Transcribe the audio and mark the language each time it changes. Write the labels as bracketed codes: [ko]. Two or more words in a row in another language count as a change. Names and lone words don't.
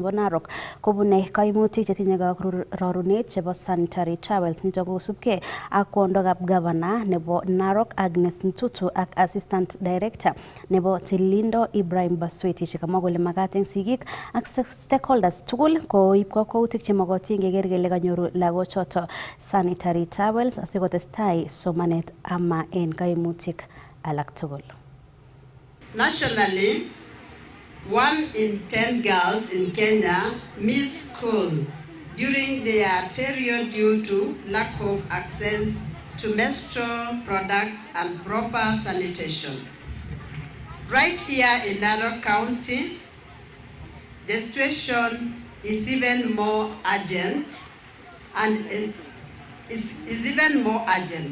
[kln] bo Narok kobune kaimutik chetinye rorunet chebo [en] sanitary towels [kln] nitok kosubkei ak kwondokab governor nebo Narok Agnes Ntutu ak [en] assistant director [kln] nebo tililindo Ibrahim Basweti chekamwa kole makat eng sigik ak stakeholders tugul koib kakwautik chemokotin keker kele kanyoru lagochoto [en] sanitary towels [kln] asikotestai somanet ama en kaimutik alak tugul. [en] Nationally, 1 in 10 girls in Kenya miss school during their period due to lack of access to menstrual products and proper sanitation. Right here in Narok County, the situation is even more urgent and is even more urgent.